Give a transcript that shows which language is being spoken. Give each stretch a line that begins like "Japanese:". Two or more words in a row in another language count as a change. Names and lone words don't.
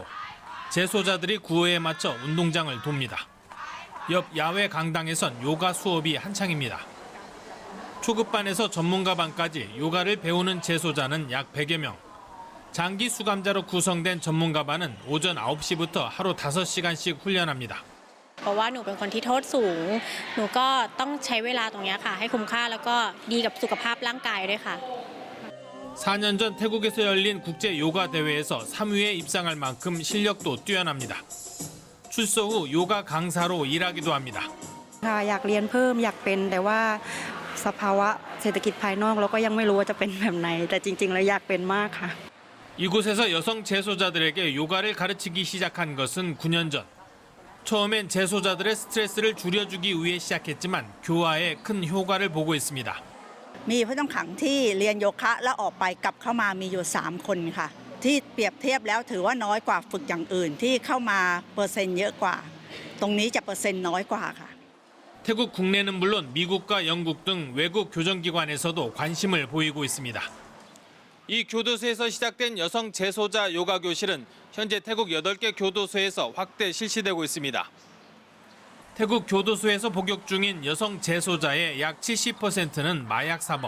Korean: 재소자들이 구호에 맞춰 운동장을 돕니다. 옆 야외 강당에선 요가 수업이 한창입니다. 초급반에서 전문가반까지 요가를 배우는 재소자는 약 100여 명. 장기 수감자로 구성된 전문가반은 오전 9시부터 하루 5시간씩 훈련합니다.
Thai: เพราะว่าหนูเป็นคนที่โทษสูงหนูก็ต้องใช้เวลาตรงนี้ค่ะให้คุ้มค่าแล้วก็ดีกับสุขภาพร่างกายด้วยค่ะ
Korean: 4년 전 태국에서 열린 국제 요가 대회에서 3위에 입상할 만큼 실력도 뛰어납니다. 출소 후 요가 강사로 일하기도 합니다.
Thai: อยากเรียนเพิ่มอยากเป็นแต่ว่าสภาวะเศรษฐกิจภายนอกเราก็ยังไม่รู้ว่าจะเป็นแบบไหนแต่จริงๆแล้วอยากเป็นมากค่ะ
Korean: 이곳에서 여성 재소자들에게 요가를 가르치기 시작한 것은 9년 전. 처음엔 재소자들의 스트레스를 줄여주기 위해 시작했지만 교화에 큰 효과를 보고 있습니다.
Thai: มีผู้ต้องขังที่เรียนโยคะแล้วออกไปกลับเข้ามามีอยู่3คนค่ะที่เปรียบเทียบแล้วถือว่าน้อยกว่าฝึกอย่างอื่นที่เข้ามาเปอร์เซ็นต์เยอะกว่าตรงนี้จะเปอร์เซ็นต์น้อยกว่าค่ะ
Korean: 태국 국내는 물론 미국과 영국 등 외국 교정기관에서도 관심을 보이고 있습니다. 이 교도소에서 시작된 여성 재소자 요가 교실은 현재 태국 8개 교도소에서 확대 실시되고 있습니다. 태국 교도소에서 복역 중인 여성 재소자의 약 70%는 마약 사범.